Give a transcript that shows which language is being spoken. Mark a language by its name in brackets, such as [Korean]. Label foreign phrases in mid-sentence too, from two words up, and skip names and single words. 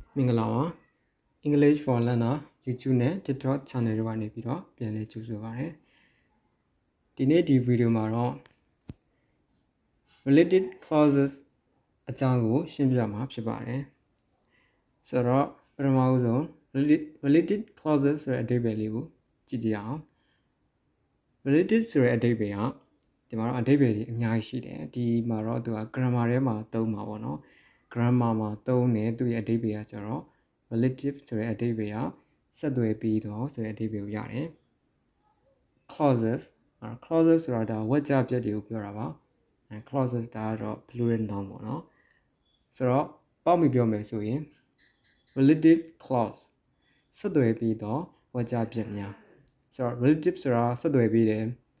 [Burmese] မင်္ဂလာပါ English for Learner YouTube နဲ့ TikTok channel တွေကနေပြီးတော့ပြန်လည်ကြိုဆိုပါရစေဒီနေ့ဒီဗီဒီယိုမှာတော့ [English] related clauses [Burmese] အကြောင်းကိုရှင်းပြမှာဖြစ်ပါတယ် ဆိုတော့ပထမဆုံး [English] related clauses [Burmese] ဆိုတဲ့အဓိပ္ပာယ်လေးကိုကြည့်ကြအောင် related ဆိုတဲ့အဓိပ္ပာယ်ကဒီမှာတော့အဓိပ္ပာယ်ကြီးအများကြီးရှိ တယ်ဒီမှာတော့သူက grammar ထဲမှာသုံးမှာပေါ့နော် grammar မှာသုံးတယ်သူရဲ့အဓိပ္ပာယ်ကကျတော့ relative ဆိုတဲ့အဓိပ္ပာယ်ကဆက်သွယ်ပြီးတော့ဆိုတဲ့အဓိပ္ပာယ်ကိုရတယ် [English] clauses clauses [Burmese] ဆိုတာဒါဝါကျပြက်တွေကိုပြောတာပါ clauses ဒါကတော့ [English] plural noun [Burmese] ပေါ့နော်ဆိုတော့ပေါက်ပြီးပြောမယ်ဆိုရင် [English] relative clause [Burmese] ဆက်သွယ်ပြီးတော့ဝါကျပြက်များဆိုတော့ relative ဆိုတာဆက်သွယ်ပြီးတယ်